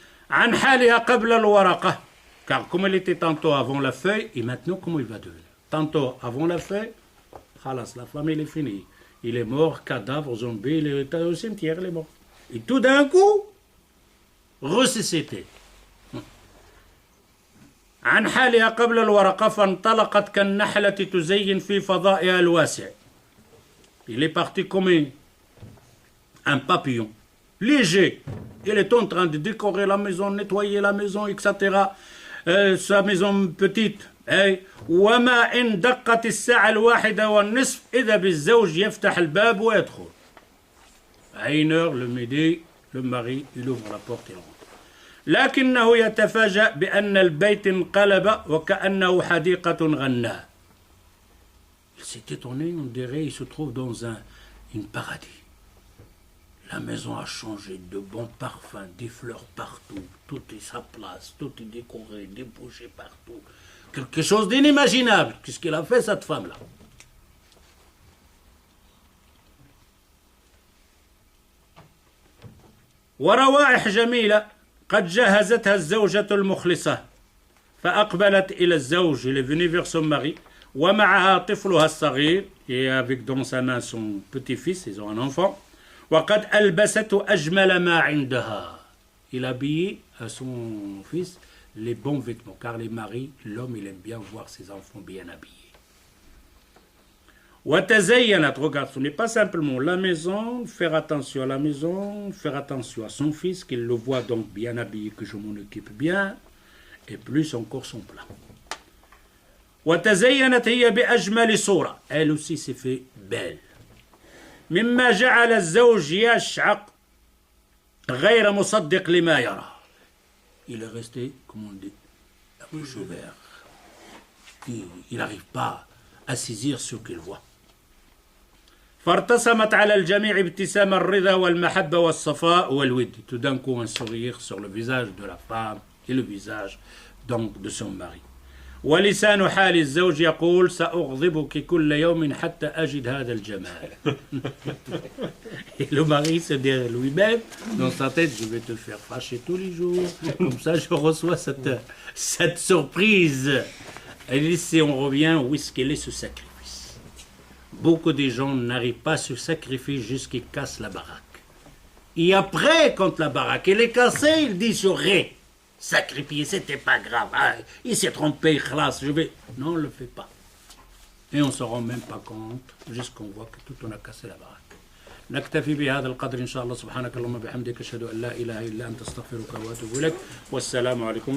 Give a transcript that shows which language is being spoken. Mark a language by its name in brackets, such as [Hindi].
[Arabic] عن حالها قبل الورقة. [French] Car comme elle était tantôt avant la feuille, et maintenant comment il va devenir? Tantôt avant la feuille, khalas, la femme elle est finie. Il est mort, cadavre, zombie, il est au cimetière, il est mort. Et tout d'un coup, ressuscité. [Arabic] عن حالها قبل الورقة فانطلقت كالنحلة تزين في فضائها الواسع. [French] Il est parti comme un papillon, léger. Il est en train de décorer la maison, nettoyer la maison, etc. Sa maison petite. [Arabic] وما إن دقت الساعة 1:30 إذا بالزوج يفتح الباب ويدخل. [French] À 1h, le midi, le mari, il ouvre la porte et rentre. [Arabic] لكنه يتفاجأ بأن البيت انقلب وكأنه حديقة غناء. [French] Il s'est étonné, on dirait il se trouve dans un paradis. La maison a changé, de bons parfums, des fleurs partout, tout est sa place, tout est décoré, des bougies partout. Quelque chose d'inimaginable. Qu'est-ce qu'elle a fait cette femme-là? [Arabic] وروائح جميلة قد جهزتها الزوجة المخلصة فأقبلت إلى الزوج, [French] il est venu vers son mari. [Arabic] ومعها طفلها الصغير, [French] et avec dans sa main son petit-fils, ils ont un enfant. [Arabic] وقد ألبسته أجمل ما عندها. [French] Il a habillé à son fils les bons vêtements, car les maris, l'homme, il aime bien voir ses enfants bien habillés. [Arabic] وتزينت, [French] regarde, ce n'est pas simplement la maison, faire attention à la maison, faire attention à son fils, qu'il le voit donc bien habillé, que je m'en occupe bien, et plus encore son plat. [Arabic] وتزينت هي بأجمل صورة, [French] elle aussi s'est fait belle. [Arabic] مما جعل الزوج يشعق غير مصدق لما يرى. [French] Il est resté, comme on dit, la bouche ouverte. Il n'arrive pas à saisir ce qu'il voit. [Arabic] فارتسمت على الجميع ابتسام الرضا والمحبة والصفاء والود. [French] Tout d'un coup, un sourire sur le visage de la femme et le visage donc de son mari. [Arabic] ولسان حال الزوج يقول سأغضبك كل يوم حتى أجد هذا الجمال. [French] Et le mari se dit lui-même dans sa tête, je vais te faire fâcher tous les jours, comme ça je reçois cette surprise. Et ici on revient où est-ce qu'elle est ce sacrifice. Beaucoup de gens n'arrivent pas à se sacrifier jusqu'à qu'ils cassent la baraque. Et après, quand la baraque elle est cassée, ils disent j'aurais sacrifié, c'était pas grave. Ah, il s'est trompé, classe, je vais. Non, on ne le fait pas. Et on ne se rend même pas compte, jusqu'on voit que tout on a cassé la baraque. [Arabic] نكتفي بهذا القدر إن شاء الله. سبحانك اللهم وبحمدك أشهد أن لا إله إلا أنت أستغفرك وأتوب إليك والسلام عليكم